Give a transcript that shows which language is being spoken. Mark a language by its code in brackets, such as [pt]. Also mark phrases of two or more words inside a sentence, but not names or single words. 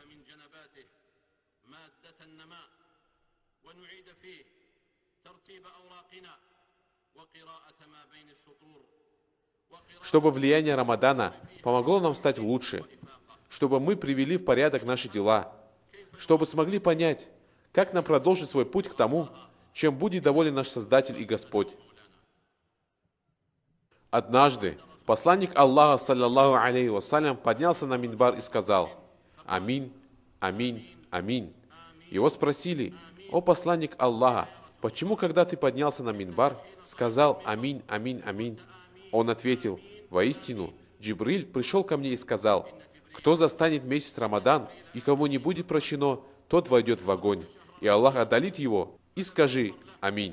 [ru] Чтобы влияние Рамадана помогло нам стать лучше, чтобы мы привели в порядок наши дела, чтобы смогли понять, как нам продолжить свой путь к тому, чем будет доволен наш Создатель и Господь. Однажды посланник Аллаха, [ar] صلى الله عليه وسلم, [ru] поднялся на минбар и сказал: «Аминь, аминь, аминь». Его спросили: «О посланник Аллаха, почему, когда ты поднялся на минбар, сказал аминь, аминь, аминь?» Он ответил: «Воистину, Джибриль пришел ко мне и сказал: кто застанет месяц Рамадан и кому не будет прощено, тот войдет в огонь, и Аллах одолит его, и скажи аминь».